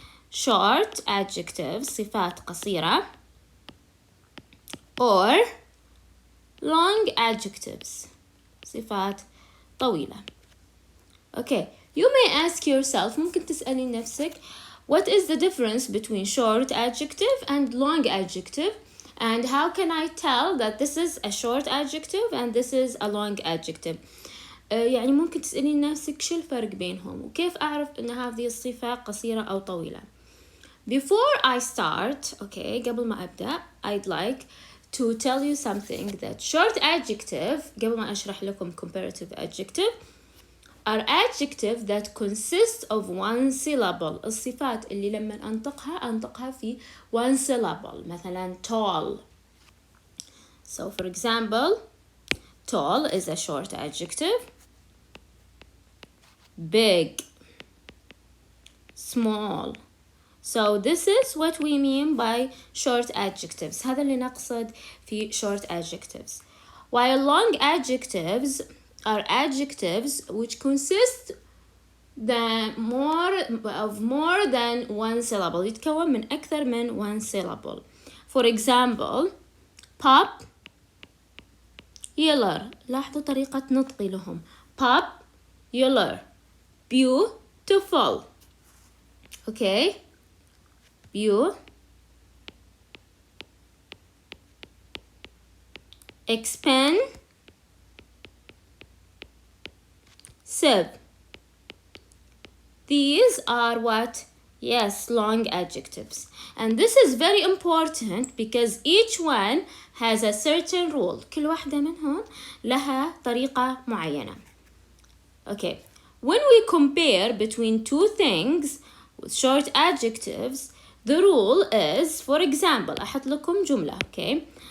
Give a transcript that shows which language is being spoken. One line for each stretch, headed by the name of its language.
English: Short adjectives,
Arabic: صفات قصيرة,
English: or long adjectives,
Arabic: صفات طويلة.
English: Okay, you may ask yourself,
Arabic: ممكن تسألي نفسك,
English: what is the difference between short adjective and long adjective? And how can I tell that this is a short adjective and this is a long adjective?
Arabic: يعني ممكن تسألي نفسك شو الفرق بينهم وكيف أعرف أن هذه الصفة قصيرة أو طويلة.
English: Before I start, okay,
Arabic: قبل ما أبدأ,
English: I'd like to tell you something that short adjective,
Arabic: قبل ما أشرح لكم
English: comparative adjective, are adjective that consist of 1 syllable.
Arabic: الصفات اللي لما أنطقها في 1 syllable. مثلا tall.
English: So for example, tall is a short adjective. Big, small. So this is what we mean by short adjectives.
Arabic: هذا اللي نقصد في short adjectives.
English: While long adjectives are adjectives which consist of more than 1 syllable.
Arabic: يتكون من أكثر من
English: 1 syllable. For example, pop
Arabic: لاحظوا طريقة نطقي لهم.
English: popular, beautiful. Okay. expensive. These are what? Yes, long adjectives. And this is very important because each one has a certain rule.
Arabic: كل واحدة منهم لها طريقة معينة.
English: Okay. When we compare between two things with short adjectives, the rule is, for example,
Arabic: أحط لكم جملة.
English: Okay.